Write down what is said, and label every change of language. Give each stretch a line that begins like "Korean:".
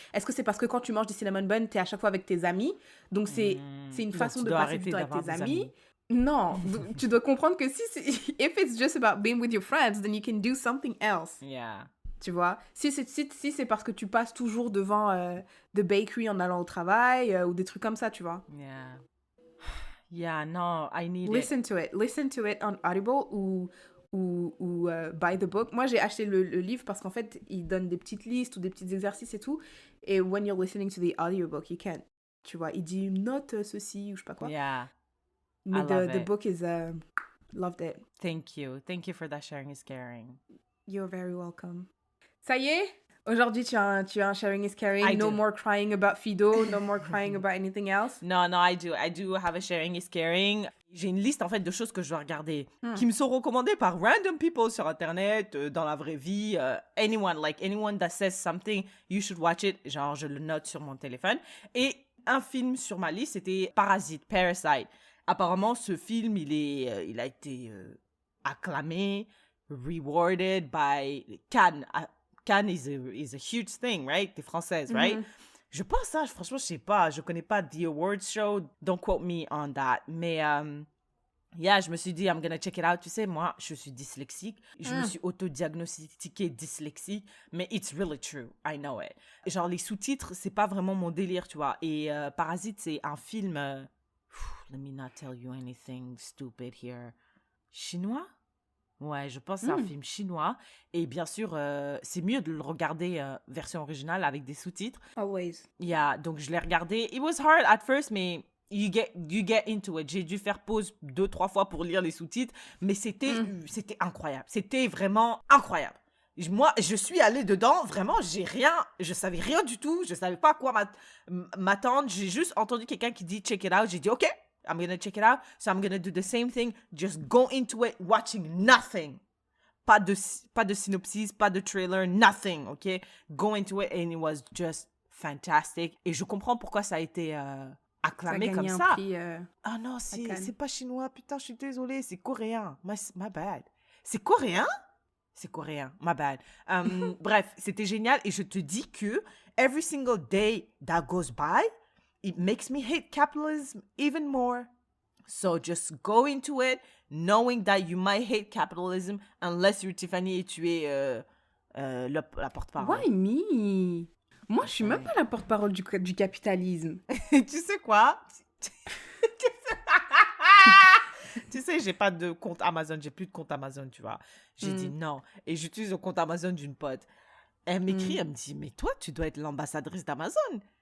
French: Est-ce que c'est parce que quand tu manges des cinnamon buns, t'es à chaque fois avec tes amis, donc c'est une façon de passer du temps avec tes amis. Non, tu dois comprendre que
English: if it's just about being with your friends, then you can do something else. Yeah.
French: Tu vois, si c'est parce que tu passes toujours devant
English: the bakery
French: en allant au travail ou des trucs comme ça, tu vois.
English: Yeah, no, I need Listen to it. Listen to it on Audible ou buy the book.
French: Moi, j'ai acheté le livre parce qu'en fait, il donne des petites listes ou des petits exercices et tout.
English: Et when you're listening to the audiobook, you can.
French: Tu vois, il dit note ceci ou je sais pas quoi.
English: Yeah.
French: Mais
English: I love the it. book is loved it. Thank you. Thank you for that sharing is caring. You're very welcome.
French: Ça y est? Aujourd'hui, tu as un sharing is caring.
English: I No do. more crying about Fido. No more crying about anything else. No, I do. I do have a sharing is caring.
French: J'ai une liste en fait de choses que je dois regarder qui me sont recommandées par
English: random people
French: sur internet, dans la vraie vie.
English: Anyone that says something, you should watch it.
French: Genre, je le note sur mon téléphone. Et un film sur ma liste, c'était Parasite. Apparemment, ce film, il a été acclamé,
English: rewarded by Cannes. Cannes is a huge thing, right?
French: T'es française,
English: right?
French: Je pense, franchement, je sais pas. Je connais pas The Awards Show.
English: Don't quote me on that.
French: Mais, je me suis dit,
English: I'm gonna check it out.
French: Tu sais, moi, je suis dyslexique. Je me suis auto-diagnostiquée dyslexique. Mais
English: it's really true. I know it.
French: Genre, les sous-titres, c'est pas vraiment mon délire, tu vois. Et Parasite, c'est un film...
English: let me not tell you anything stupid here.
French: Chinois? Ouais, je pense que c'est un film chinois. Et bien sûr, c'est mieux de le regarder version originale avec des sous-titres.
English: Always.
French: Yeah, donc je l'ai regardé.
English: It was hard at first,
French: mais
English: you get into it.
French: J'ai dû faire pause 2-3 fois pour lire les sous-titres, mais c'était incroyable. C'était vraiment incroyable. Moi, je suis allée dedans, vraiment, je savais rien du tout, je savais pas à quoi m'attendre. J'ai juste entendu quelqu'un qui dit
English: check it out.
French: J'ai dit
English: OK, I'm gonna check it out. So I'm gonna do the same thing. Just go into it watching nothing.
French: Pas de synopsis, pas de trailer,
English: nothing, OK? Go into it and it was just fantastic.
French: Et je comprends pourquoi ça a été acclamé comme un ça. prix, Ah non, à c'est Cannes. pas chinois. Putain, je suis désolée, c'est coréen.
English: My bad.
French: C'est coréen? C'est coréen,
English: my bad.
French: Bref, c'était génial. Et je te dis que
English: every single day that goes by, it makes me hate capitalism even more. So just go into it knowing that you might hate capitalism unless you're Tiffany
French: et tu es la porte-parole.
English: Why me?
French: Moi, je suis même pas la porte-parole du capitalisme. Tu sais quoi? Tu sais, j'ai pas de compte Amazon, j'ai plus de compte Amazon, tu vois. J'ai dit non. Et j'utilise le compte Amazon d'une pote. Elle m'écrit, elle me dit, mais toi, tu dois être l'ambassadrice d'Amazon.